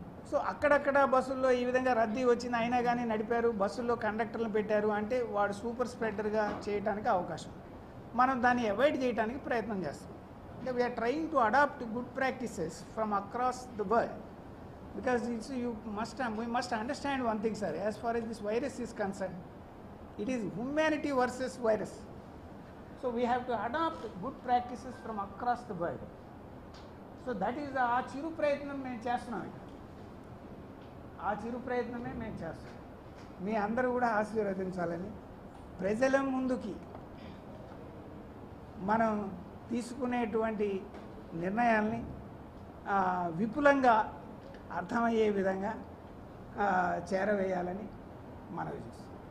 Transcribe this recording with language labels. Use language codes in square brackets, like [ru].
[te] So అక్కడక్కడ బస్సుల్లో ఈ విధంగా రద్దీ వచ్చింది, అయినా కానీ నడిపారు. బస్సుల్లో కండక్టర్లను పెట్టారు అంటే వాడు సూపర్ స్ప్రెడర్గా చేయడానికి అవకాశం. మనం దాన్ని అవాయిడ్ చేయడానికి ప్రయత్నం చేస్తాం. అంటే [en] We're trying to adopt good practices from across the world. Because we must understand one thing, sir. As far as this virus is concerned, it is humanity versus virus. So we have to adopt good practices from across the world. So that is [te] ఆ చిరు ప్రయత్నం మేము చేస్తున్నాం. ఆ చిరు ప్రయత్నమే మేము చేస్తున్నాం. మీ అందరూ కూడా ఆశీర్వదించాలని, ప్రజల ముందుకి మనం తీసుకునేటువంటి నిర్ణయాల్ని విపులంగా అర్థమయ్యే విధంగా చేరవేయాలని మనవి చేస్తాం.